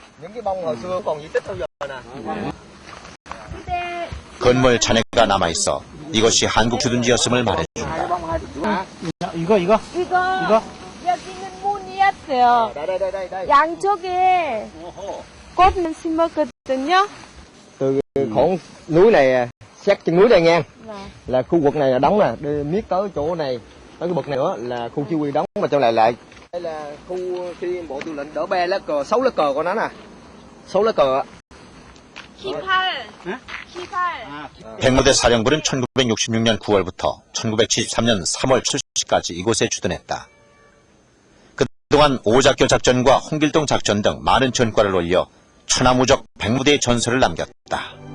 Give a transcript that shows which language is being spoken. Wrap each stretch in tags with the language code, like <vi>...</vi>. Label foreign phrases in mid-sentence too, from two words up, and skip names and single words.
<ko>건물 잔해가 남아있어 이것이 한국 주둔지였음을 말해준다. 이거? 여기는 문이었어요. 양쪽에 꽃을 심었거든요.</ko> <vi>Từ con núi này sát chân núi đây nha, là khu vực này là đóng nè, đi miết tới chỗ này, tới cái bậc này nữa là khu chỉ huy đóng, mà trong này lại đây là khu khi bộ tư lệnh đỡ 3 lá cờ, 6 lá cờ của nó nè, 6 lá cờ. 기팔.</vi> <ko>백마부대 사령부는 1966년 9월부터 1973년 3월 출시까지 이곳에 주둔했다. 그동안 오작교 작전과 홍길동 작전 등 많은 전과를 올려 천하무적 백무대의 전설을 남겼다.</ko>